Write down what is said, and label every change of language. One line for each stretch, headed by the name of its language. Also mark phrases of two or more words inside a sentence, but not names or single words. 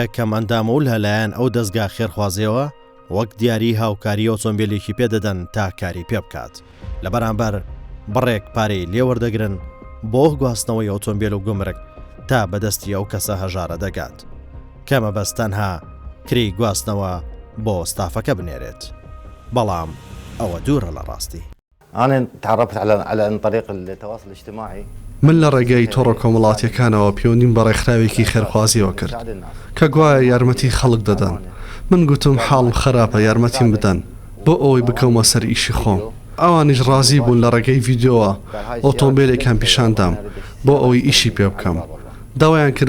Central Kurdish: کەم ئەندامە و لەلایەن ئەو دەستگا خێرخوازیەوە وەک دیاری هاوکاری ئۆتۆمبیلێکی پێدەدەن تا کاری پێ بکات لە بەرامبەر بڕێک پارەی لێوەردەگرن بۆ گواستنەوەی ئۆتۆمبیل و گومرگ تا بەدەستی ئەو کەسە هەژارە دەگات کەمە بەستەنها کری گواستنەوە بۆ ستافەکە بنێرێت بەڵام ئەوە دوورە لە ڕاستی
Arabic: أنا تعرفت على عن طريق التواصل الاجتماعي
Central Kurdish: من لە ڕێگەی تۆڕە کۆمەڵاتیەکانەوە پیونیم بە ڕێکخراوێکی خێرخوازیەوە کرد کە گوایە یارمەتی خەڵک دەدەن من گوتم حاڵم خراپە یارمەتیم بدەن بۆ ئەوەی بکەومە سەر ئیشی خۆم ئەوانیش ڕازی بوون لە ڕێگەی ڤیدیۆوە ئۆتۆمبیلێکیان پیشاندام بۆ ئەوەی ئیشی پێ بکەم داوایان کرد